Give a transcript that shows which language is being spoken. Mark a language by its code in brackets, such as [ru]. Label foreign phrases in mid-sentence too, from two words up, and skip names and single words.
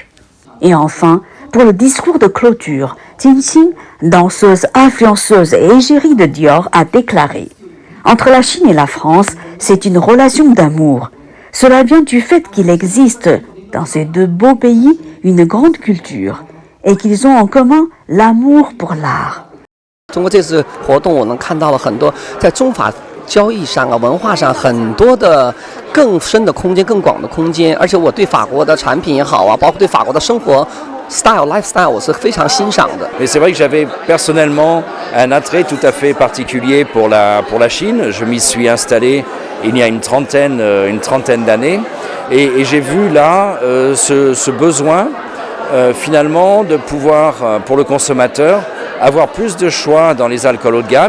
[fr] Et enfin, pour le discours de clôture, Jinxing, danseuse, influenceuse et égérie de Dior, a déclaré « Entre la Chine et la France, c'est une relation d'amour. Cela vient du fait qu'il existe, dans ces 2 beaux pays, une grande culture et qu'ils ont en commun l'amour pour l'art. » [zh] 通过这次活动，我能看到了很多在中法交易上文化上很多的更深的空间、更广的空间，而且我对法国的产品也好啊，包括对法国的生活 lifestyle， 我是非常欣赏的。 [fr] Mais c'est vrai que j'avais personnellement un attrait tout à fait particulier pour la Chine. Je m'y suis installé il y a une trentaine d'années, et j'ai vu là ce besoin finalement de pouvoir, pour le consommateur, avoir plus de choix dans les alcools haut de gamme.